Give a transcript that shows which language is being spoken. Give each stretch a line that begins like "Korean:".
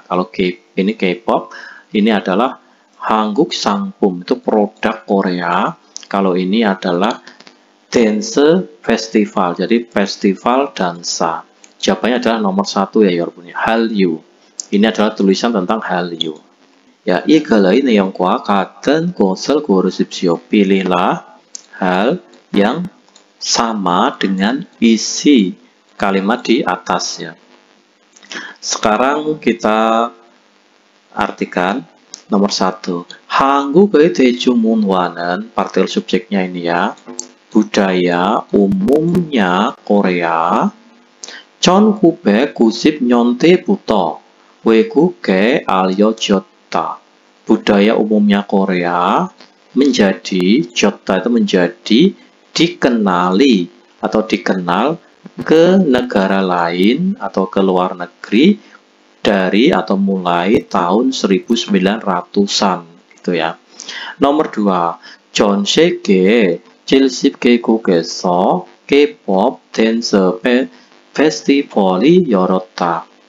Indonesian: Kalau ini K-pop, ini adalah
Korean: 한국 상품,
Indonesian: itu produk Korea. Kalau ini adalah dance festival, jadi festival dansa. Jawabannya adalah nomor 1 ya,
Korean: 여러분.
Indonesian: Hallyu. Ini adalah tulisan tentang Hallyu.
Korean: Ya, 이 글의 내용과 같은 것을 고르십시오.
Indonesian: Pilihlah hal yang sama dengan isi kalimat di atasnya. Sekarang kita artikan. Nomor 1,
Korean: 한국의 대중문화는,
Indonesian: partikel subjeknya ini ya, budaya umumnya Korea
Korean: 1990년대부터 외국에 알려졌다.
Indonesian: Budaya umumnya Korea menjadi, jota itu menjadi, dikenali atau dikenal ke negara lain atau ke luar negeri dari atau mulai tahun 1900-an gitu ya. Nomor 2,
Korean: 전 세계 70개국에서 K-pop dance festival이 열었다.